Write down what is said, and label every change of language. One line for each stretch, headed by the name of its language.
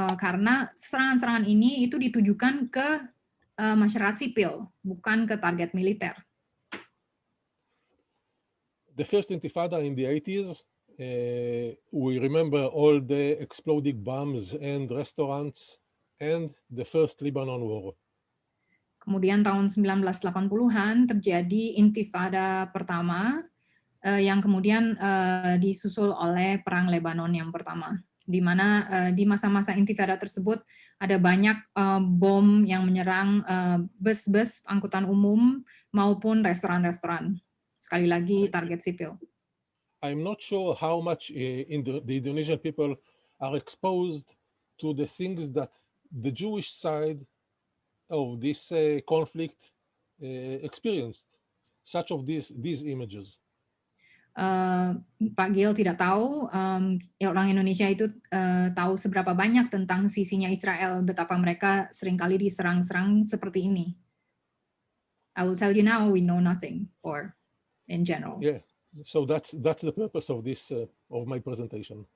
Indonesian: Karena serangan-serangan ini itu ditujukan ke masyarakat sipil, bukan ke target militer.
English: The first Intifada in the 80s, we remember all the exploding bombs and restaurants, and the first Lebanon War.
Indonesian: Kemudian tahun 1980-an terjadi Intifada pertama yang kemudian disusul oleh Perang Lebanon yang pertama, di mana di masa-masa Intifada tersebut ada banyak bom yang menyerang bus-bus angkutan umum maupun restoran-restoran. Sekali lagi target sipil.
English: I'm not sure how much the Indonesian people are exposed to the things that the Jewish side of this conflict experienced, such of these images.
Indonesian: Pak Gil tidak tahu, orang Indonesia itu tahu seberapa banyak tentang sisinya Israel, betapa mereka seringkali diserang-serang seperti ini.
English: I will tell you now, we know nothing, or in general. Yeah, so that's the purpose of this of my presentation.